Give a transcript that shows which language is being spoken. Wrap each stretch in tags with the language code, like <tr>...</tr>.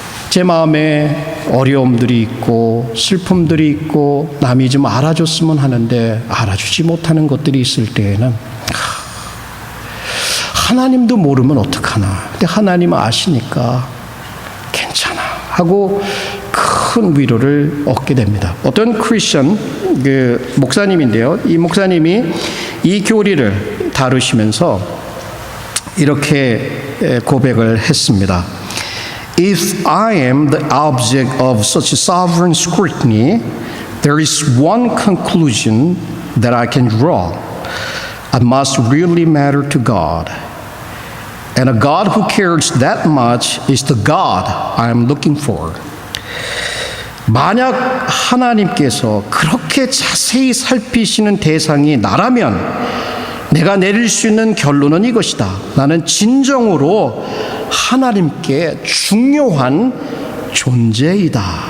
<ko>제 마음에 어려움들이 있고 슬픔들이 있고 남이 좀 알아줬으면 하는데 알아주지 못하는 것들이 있을 때에는 하나님도 모르면 어떡하나, 근데 하나님은 아시니까 괜찮아 하고 큰 위로를 얻게 됩니다. 어떤 크리스천 목사님인데요, 이 목사님이 이 교리를 다루시면서 이렇게 고백을 했습니다.</ko> <en>If I am the object of such sovereign scrutiny, there is one conclusion that I can draw. I must really matter to God. And a God who cares that much is the God I am looking for.</en> <ko>만약 하나님께서 그렇게 자세히 살피시는 대상이 나라면 내가 내릴 수 있는 결론은 이것이다. 나는 진정으로 하나님께 중요한 존재이다.</ko>